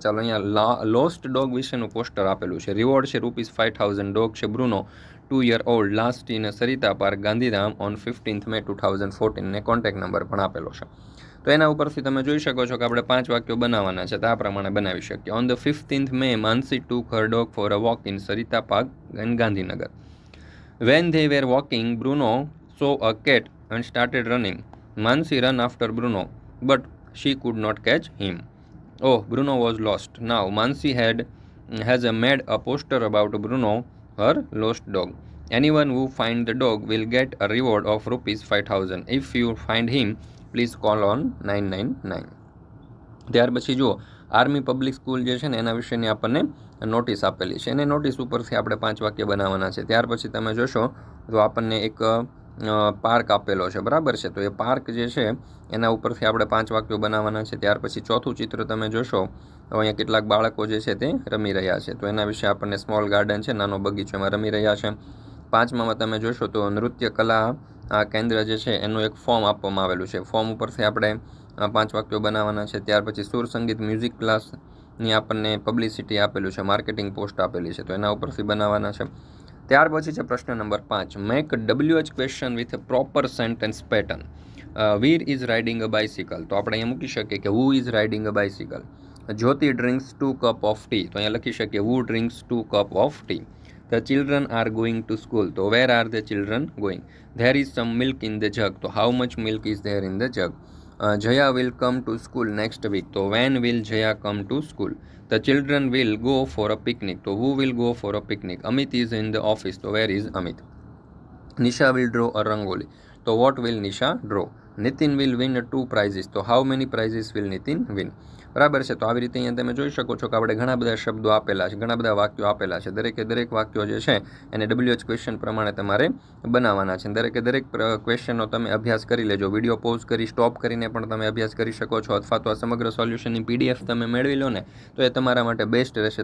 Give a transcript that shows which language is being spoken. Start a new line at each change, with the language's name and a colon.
Gujarati: ચાલો, અહીંયા lost dog વિશેનું પોસ્ટર આપેલું છે. રિવોર્ડ છે ₹5000. ડોગ છે Bruno,
English: 2 year old,
Gujarati: last in Sarita park, Gandhidham on 15th May 2014 ને કોન્ટેક્ટ નંબર પણ આપેલો છે. તો એના ઉપરથી તમે જોઈ શકો છો કે આપણે 5 વાક્યો બનાવવાના છે, તો આ પ્રમાણે બનાવી શકીએ.
English: On the 15th May, Mansi took her dog for a walk in Sarita Park in Gandhinagar. When they were walking, Bruno saw a cat and started running. Mansi ran after Bruno, but she could not catch him. Oh, Bruno was lost. Now Mansi has made a poster about Bruno, her lost dog. Anyone who finds the dog will get a reward of ₹5000. If you find him, please call on 999.
Gujarati: ત્યાર પછી જુઓ, army public school જે છે ને એના વિશેની આપણને notice આપેલી છે. એને નોટિસ ઉપરથી આપણે 5 વાક્ય બનાવવાના છે. ત્યાર પછી તમે જોશો તો આપણને એક પાર્ક આપેલો છે, બરાબર છે. તો એ પાર્ક જે છે એના ઉપરથી આપણે 5 વાક્યો બનાવવાના છે. ત્યાર પછી ચોથું ચિત્ર તમે જોશો તો અહીંયા કેટલાક બાળકો જે છે તે રમી રહ્યા છે. તો એના વિશે આપણને સ્મોલ ગાર્ડન છે, નાનો બગીચો, એમાં રમી રહ્યા છે. 5મામાં તમે જોશો તો નૃત્ય કલા આ કેન્દ્ર જે છે એનું એક ફોર્મ આપવામાં આવેલું છે. ફોર્મ ઉપરથી આપણે 5 વાક્યો બનાવવાના છે. ત્યાર પછી સુર સંગીત મ્યુઝિક ક્લાસની આપણને પબ્લિસિટી આપેલું છે, માર્કેટિંગ પોસ્ટ આપેલી છે, તો એના ઉપરથી બનાવવાના છે. ત્યાર પછી છે પ્રશ્ન number 5.
English: Make WH question with proper sentence pattern. Veer is riding a bicycle.
Gujarati: તો આપણે અહીંયા મૂકી શકીએ કે
English: Who is riding a bicycle. Jyoti drinks 2 cup of tea.
Gujarati: તો અહીંયા લખી શકીએ
English: Who drinks 2 cup of tea. The children are going to school. So where are the children going? There is some milk in the jug. So how much milk is there in the jug? Jaya will come to school next week. So when will Jaya come to school? The children will go for a picnic. So who will go for a picnic? Amit is in the office. So where is Amit? Nisha will draw a rangoli. So what will Nisha draw? Nitin will win 2 prizes. So how many prizes will Nitin win?
Gujarati: બરાબર છે. તો આવી રીતે અહીંયા તમે જોઈ શકો છો કે આપણે ઘણા બધા શબ્દો આપેલા છે, ઘણા બધા વાક્યો આપેલા છે. દરેક વાક્યો જે છે એને WH ક્વેશ્ચન પ્રમાણે તમારે બનાવવાના છે. દરેક ક્વેશ્ચનનો તમે અભ્યાસ કરી લેજો. વિડીયો પોઝ કરી સ્ટોપ કરીને પણ તમે અભ્યાસ કરી શકો છો, અથવા તો આ સમગ્ર સોલ્યુશનની PDF તમે મેળવી લો ને તો એ તમારા માટે બેસ્ટ રહેશે.